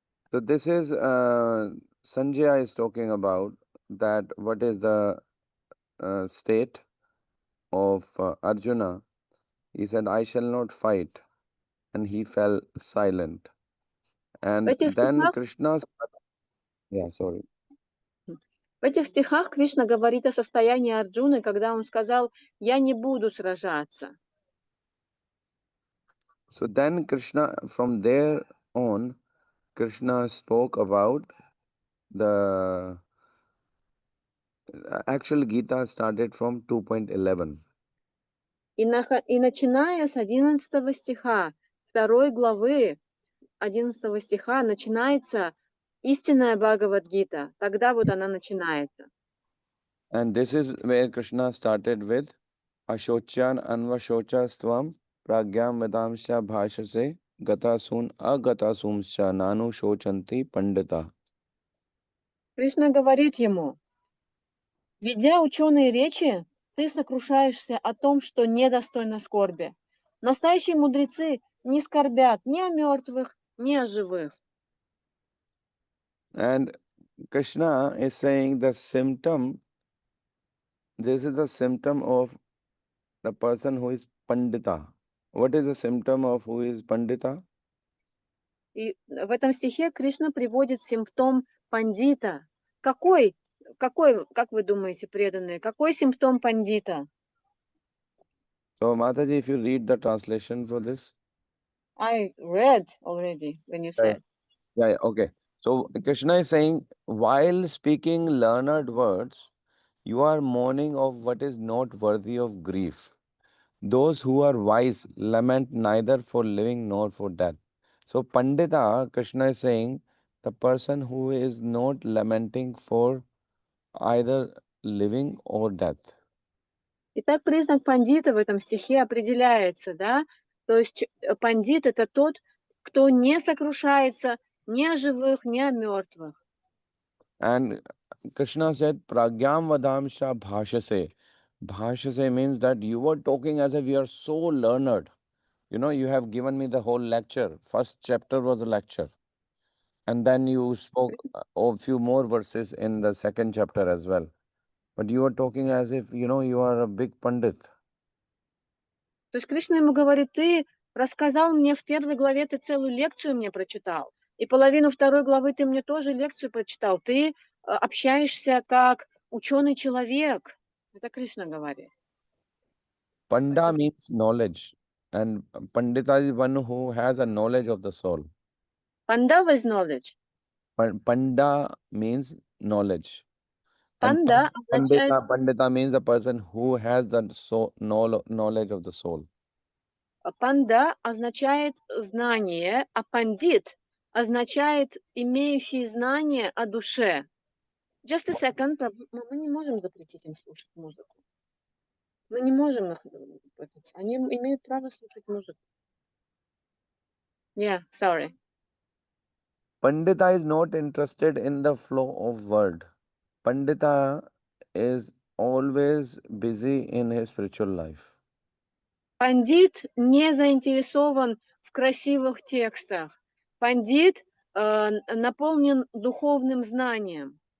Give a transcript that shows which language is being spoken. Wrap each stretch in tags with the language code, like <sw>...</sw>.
<en>So this is Sanjaya is talking about that what is the state of Arjuna. He said, I shall not fight, and he fell silent.</en> <ru>В</ru> <en>And</en> <ru>этих</ru> <en>then</en> <ru>стихах,</ru> <en>Krishna, yeah, sorry.</en> <ru>в этих стихах Кришна говорит о состоянии Арджуны, когда он сказал: «Я не буду сражаться».</ru> <en>So then Krishna, from there on, Krishna spoke about the actual Gita started from 2.11.</en> <ru>И начиная с 11 стиха 2 главы 11 стиха начинается истинная Бхагавад Гита. Тогда вот она начинается.</ru> <en>And this is where Krishna started with</en> <sa>Ashochan Anvashocha Stvam Pragyam Vedamsha Bhashase Gatasun Agatasumscha Nanu Shochanti Pandita.</sa> <ru>Кришна говорит ему: «Ведя ученые речи, ты сокрушаешься о том, что недостойно скорби. Настоящие мудрецы не скорбят ни о мертвых, ни о живых».</ru> <en>And Krishna is saying the symptom, this is the symptom of the person who is Pandita. What is the symptom of who is Pandita? И в этом стихе Кришна приводит симптом пандита. Какой, как вы думаете, преданные, какой симптом пандита? So, Mataji, if you read the translation for this. I read already when you said. Yeah, okay. So, Krishna is saying, while speaking learned words, you are mourning of what is not worthy of grief. Those who are wise lament neither for living nor for death. So, Pandita, Krishna is saying, the person who is not lamenting for either living or death.</en> <ru>Итак, признак пандита в этом стихе определяется, да? То есть пандит — это тот, кто не сокрушается ни о живых, ни о мертвых.</ru> <en>And Krishna said,</en> <sa>Pragyam Vadamsha Bhashase.</sa> <en>Bhashase means that you were talking as if you are so learned. You know, you have given me the whole lecture. First chapter was a lecture. And then you spoke a few more verses in the second chapter as well. But you were talking as if, you know, you are a big Pandit.</en> <ru>То есть Кришна ему говорит: ты рассказал мне в 1 главе, ты целую лекцию мне прочитал, и половину 2 главы ты мне тоже лекцию прочитал. Ты общаешься как ученый человек. Это Кришна говорит.</ru> <en>Panda means knowledge. And Pandita is one who has a knowledge of the soul. Panda is knowledge. Panda means knowledge. And</en> <ru>Panda означает,</ru> <en>Pandita means the person who has the knowledge of the soul.</en> <ru>панда означает знание, а пандит означает имеющий знание о душе.</ru> <en>Just a second,</en> <ru>мы не можем запретить им слушать музыку. Мы не можем их запретить. Они имеют право слушать музыку.</ru> <en>Yeah, sorry. Pandita is not interested in the flow of word. Pandita is always busy in his spiritual life.</en> <ru>Пандит не заинтересован в красивых текстах. Пандит наполнен духовным знанием.</ru>